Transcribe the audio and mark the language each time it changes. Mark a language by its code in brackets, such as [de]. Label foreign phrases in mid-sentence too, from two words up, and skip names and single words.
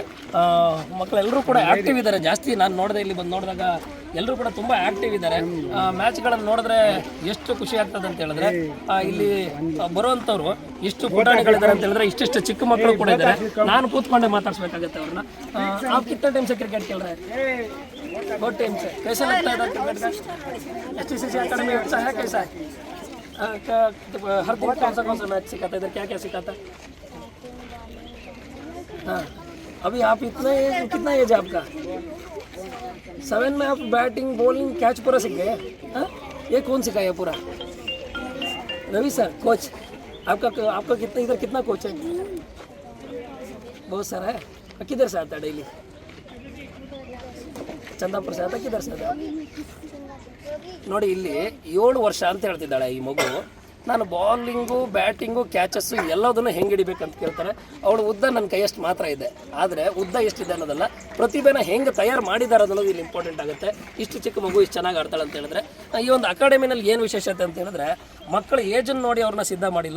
[kn] ಮಕ್ಕಳೆಲ್ಲರೂ ಕೂಡ ಆ್ಯಕ್ಟಿವ್ ಇದ್ದಾರೆ ಜಾಸ್ತಿ. ನಾನು ನೋಡಿದೆ, ಇಲ್ಲಿ ಬಂದು ನೋಡಿದಾಗ ಎಲ್ಲರೂ ಕೂಡ ತುಂಬ ಆ್ಯಕ್ಟಿವ್ ಇದ್ದಾರೆ. ಮ್ಯಾಚ್ಗಳನ್ನು ನೋಡಿದ್ರೆ ಎಷ್ಟು ಖುಷಿ ಆಗ್ತದೆ ಅಂತ ಹೇಳಿದ್ರೆ, ಇಲ್ಲಿ ಬರುವಂಥವ್ರು ಇಷ್ಟು ಪುಟಾಣಿಗಳಿದ್ದಾರೆ ಅಂತ ಹೇಳಿದ್ರೆ ಇಷ್ಟಿಷ್ಟು ಚಿಕ್ಕ ಮಕ್ಕಳು ಕೂಡ ಇದ್ದಾರೆ. ನಾನು ಕೂತ್ಕೊಂಡೆ ಮಾತಾಡ್ಸ್ಬೇಕಾಗತ್ತೆ ಅವ್ರನ್ನ. [hi] आप कितना टाइम से क्रिकेट खेल रहे हैं? बहुत टाइम से. कैसा लगता है क्रिकेट का? एसटीसीसी अकेडमी अच्छा है, कैसा है? हर दिन कौन सा मैच सिखाता है? इधर क्या क्या सिखाता है? हाँ, अभी आप कितना एज है आपका? 7 में आप [en] batting bowling catch [hi] पूरा सीख गए? हाँ, ये कौन सिखाया पूरा? रवि सर कोच. आपका कितना कोच है? बहुत सारा है. किधर से आता है डेली? ಚಂದಾಪುರ से आता, किधर से आता? [kn] ನೋಡಿ, ಇಲ್ಲಿ 7 ವರ್ಷ ಅಂತ ಹೇಳ್ತಿದ್ದಾಳೆ ಈ ಮಗು. ನಾನು ಬಾಲಿಂಗು, ಬ್ಯಾಟಿಂಗು, ಕ್ಯಾಚಸ್ಸು ಎಲ್ಲದನ್ನು ಹೆಂಗೆ ಹಿಡಿಬೇಕಂತ ಕೇಳ್ತಾರೆ. ಅವಳು ಉದ್ದ ನನ್ನ ಕೈಯಷ್ಟು ಮಾತ್ರ ಇದೆ, ಆದರೆ ಉದ್ದ ಎಷ್ಟಿದೆ ಅನ್ನೋದಲ್ಲ, ಪ್ರತಿಭೆನ ಹೆಂಗೆ ತಯಾರು ಮಾಡಿದ್ದಾರೆ ಅನ್ನೋದು ಇಲ್ಲಿ ಇಂಪಾರ್ಟೆಂಟ್ ಆಗುತ್ತೆ. ಇಷ್ಟು ಚಿಕ್ಕ ಮಗು ಇಷ್ಟು ಚೆನ್ನಾಗಿ ಆಡ್ತಾಳೆ ಅಂತ ಹೇಳಿದ್ರೆ, ಈ ಒಂದು ಅಕಾಡೆಮಿನಲ್ಲಿ ಏನು ವಿಶೇಷತೆ ಅಂತ ಹೇಳಿದ್ರೆ, ಮಕ್ಕಳ ಏಜನ್ನು ನೋಡಿ ಅವ್ರನ್ನ ಸಿದ್ಧ ಮಾಡಿಲ್ಲ.